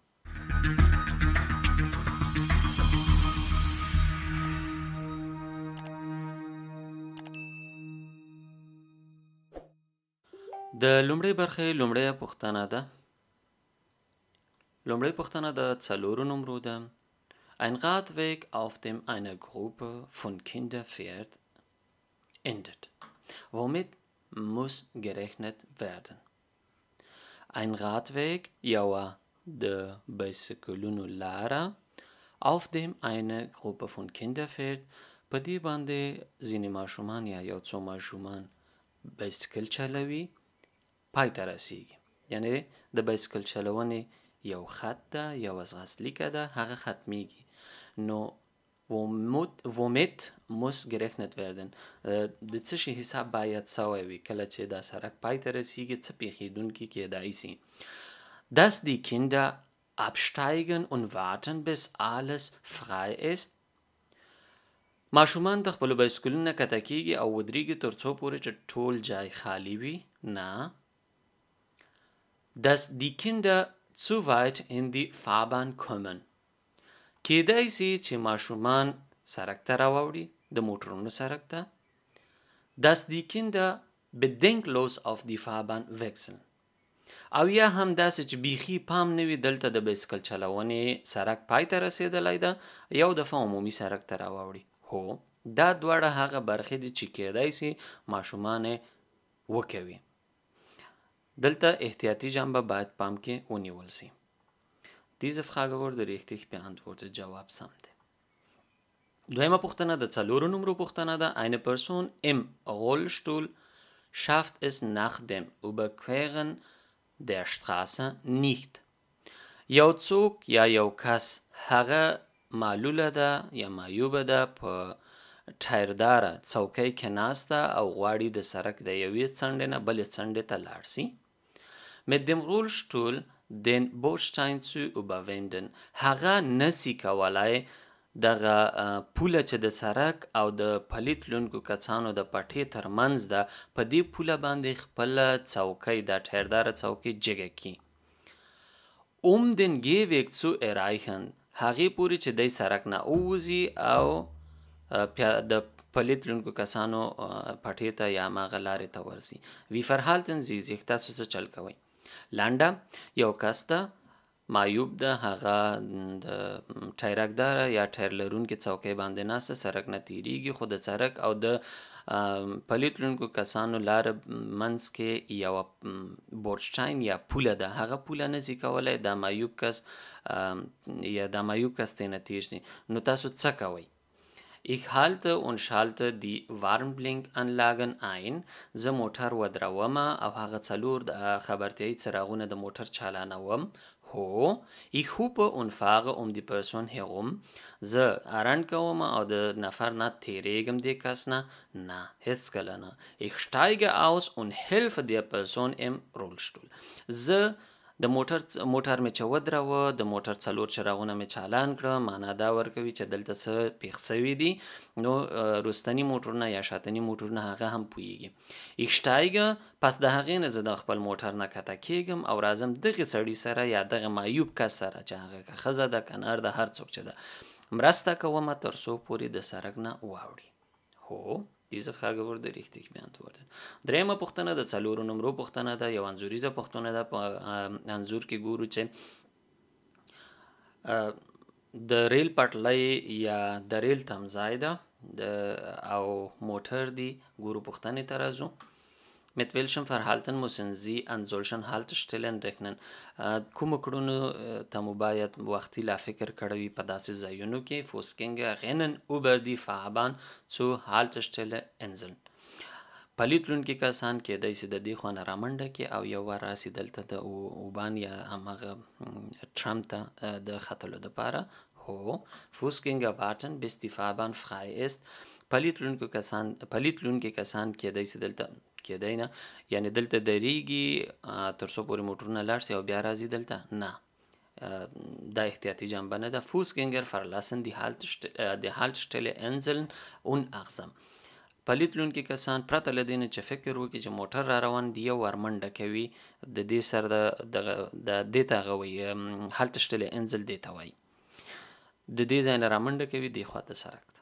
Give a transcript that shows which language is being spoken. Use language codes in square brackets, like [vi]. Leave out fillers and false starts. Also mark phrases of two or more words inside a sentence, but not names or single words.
[ps] د لومړۍ برخې لومړۍ پوښتنه ده. لومړۍ پوښتنه د څلورو نمرو ده. [de] Ein Radweg, auf dem eine Gruppe von Kindern fährt, endet. Womit muss gerechnet werden? Ein Radweg, [ps] یوه د بایسکلونو لاره، [de] auf dem eine Gruppe von Kindern fährt، [ps] په دې باندې ځینې ماشومان یا یو څو ماشومان بایسکل چلوي، پای ته رسیږي. یعنی د بایسکل چلونې یو خط ده، یو ځغاستلیکه ده، هغه ختمیږي. [de] نو womit muss gerechnet werden، [ps] د څه شي حساب باید سوی وي کله چې دا سړک پای ته رسیږي، څه پیښیدونکي کیدای شي. [de] Dass die Kinder absteigen und warten bis alles frei ist، [ps] ماشومان د خپلو بایسکلونو نه کته کیږي او ودرېږي تر څو پورې چې ټول جای خالی وي. نه. [de] Dass die Kinder zu weit in die Fahrbahn kommen، [ps] کیدای شي چې ماشومان سړک ته راوړي، د موټرونو سړک ته. [de] Dass die Kinder bedenkenlos auf die Fahrbahn wechseln، [ps] او یا هم داسې چې بیخي پام نه وي دلته د بایسکل چلونې سړک پای ته رسېدلی ده، یو دفعه عمومي سړک ته راوړي. هو دا دواړه هغه برخې دي چې کیدای شي ماشومان وکوي. دلته احتیاطي جنبه باید پام کې ونیول شي. [de] Diese Frage wurde richtig beantwortet. [ps] جواب سم دی. دویمه پوښتنه د څلورو نمرو پوښتنه ده. [de] Eine Person im Rollstuhl schafft es nach dem Überqueren der Straße nicht. [ps] یو څوک یا یو کس هغه معلوله ده یا معیوبه ده په ټایرداره څوکۍ کې ناسته او غواړي د سړک د یوې څنډې نه بلې څنډې ته لاړ شي. [de] Mit dem Rollstuhl den Bordstein zu überwinden، [ps] هغه نسی کولای دغه پوله چې د سړک او د پلی تلونکو کسانو د پټې ترمنځ ده، په دې پوله باندې خپله څوکۍ د ټایرداره څوکۍ جګه کړي. [de] Den Gehweg zu erreichen، [ps] هغې پورې چې دی سړک نه ووځي او د پلی تلونکو کسانو پټې ته یا هماغه لارې ته ورسي. [de] Wie verhalten Sie sich، [ps] تاسو څه چل کوئ؟ لنډه، یو کس ته معیوب ده، هغه د ټایرکداره یا ټایر لرونکې څوکۍ باندې ناسته، سړک نه تیریږي، خو د سړک او د پلی تلونکو کسانو لاره منځ کې یوه بورډشټاین یا پوله ده، هغه پوله نشي کولی دا معیوب کس ترې نه تیر شي. نو تاسو څه کوئ؟ [de] Ich halte und schalte die Warnblinkanlagen ein، [ps] زه موټر ودرومه او هغه څلور خبرتیایي څراغونه د موټر چالانوم. هو. [de] Ich hupe und fahre die Person herum، [ps] زه ارنډ کوم او د نفر نه تیریږم دې کس نه. نه، هیڅکله نه. [de] Ich steige aus und helfe der Person im Rollstuhl، [ps] زه د موټر مې چې ودروه، د موټر څلور چراغونه مې چالان کړه، معنا دا ورکوي چې دلته څه پیښ شوي دي. نو رستني موټرونه یا شاتني موټرونه هغه هم پوهیږي. [de] Ich steige، [ps] پس د هغې نه زه د خپل موټر نه کته کیږم او راځم دغې سړي سره یا دغه معیوب کس سره چې هغه که ښځه ده که نر ده، هر څوک چې ده، مرسته کومه تر څو پورې د سړک نه واوړي. هو. [de] Diese Frage wurde richtig beantwortet. [ps] دریمه پوښتنه د څلورو نمرو پوښتنه ده، یو انځوریزه پوښتنه ده. په انځور کې ګورو چې د ریل پټلۍ یا د ریل تمځای ده او موټر دی. ګورو پوښتنې ته راځو. [de] Mit welchem Verhalten müssen Sie an solchen Haltestellen rechnen؟ [ps] کومو کړنو ته مو باید وختي لا فکر کړی وي په داسې ځایونو کې. [de] Fußgänger rennen über die Fahrbahn zur Haltestelle Inseln، [ps] پلی تلونکي کسان کیدای شي د دې خوا نه رامنډه کړي او یو وار راسي دلته د اوبان یا هماغه ټرام ته د ختلو دپاره. هو. [de] Fußgänger warten bis die Fahrbahn frei ist، [ps] پلی تلونکي کسان کیدای شي دلته کیدای نه، یعنی دلته دریږي تر څو پورې موټرونه لاړ شي او بیا راځي دلته. نه، دا احتیاطي جنبه نه ده. [de] Fußgänger verlassen die Haltestelle Inseln unachtsam، [ps] پلیت لرونکي کسان پرته له دې نه چې فکر وکړي چې موټر را روان دی یو ور منډه کوي د دې سر د دې ته هغه وایي هلته انزل دې ته وایي د دې ځای نه را منډه کوي دې خواته سرک ته.